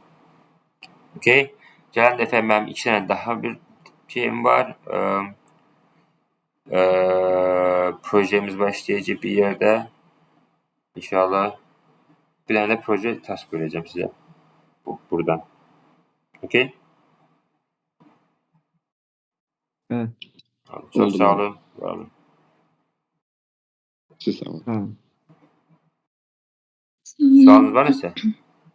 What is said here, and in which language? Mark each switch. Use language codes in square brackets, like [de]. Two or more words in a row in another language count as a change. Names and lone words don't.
[az] Okay. Gələn dəfə mənim 2 dənə daha bir şeyim var. Projemiz başlayacaq bir yerdə. İnşallah. Bir dənə də proje task verəcəm sizə. Buradan. Okay. [tr] Evet. Çok sağ olun. Var olun. [az] Siz sağ olun. Tamam. Sualınız var ise?